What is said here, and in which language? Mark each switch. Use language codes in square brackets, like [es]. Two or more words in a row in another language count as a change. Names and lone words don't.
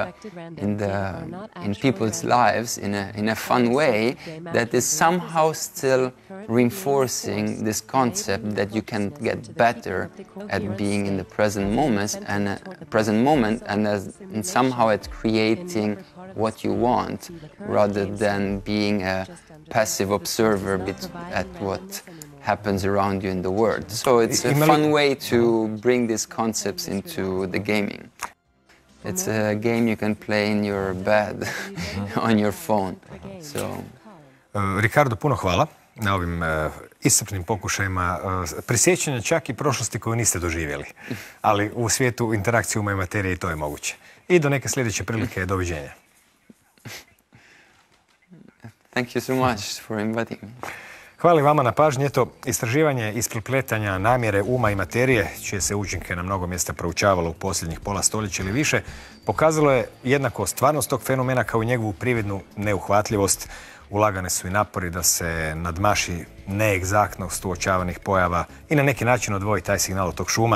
[en] people's lives in a fun way that is somehow still reinforcing this concept that you can get better at being in the present moment and somehow at creating what you want rather than being a passive observer at what happens around you in the world. So it's a fun way to bring these concepts into the gaming. It's a game you can play in your bed, on your phone. So. Riccardo, [hr] puno hvala na ovim iscrpnim pokušajima prisjećanja čak i prošlosti koju niste doživjeli. Ali u svijetu interakcije uma i materije i to je moguće. I do neke sljedeće prilike, doviđenja. [en] Thank you so much for inviting me. [hr] Hvala vama na pažnji. Eto, istraživanje isprepletanja namjere uma i materije, čije se učinke na mnogo mjesta proučavalo u posljednjih pola stoljeća ili više, pokazalo je jednako stvarnost tog fenomena kao i njegovu prividnu neuhvatljivost. Ulagane su i napori da se nadmaši neegzaktnost uočavanih pojava i na neki način odvoji taj signal od tog šuma.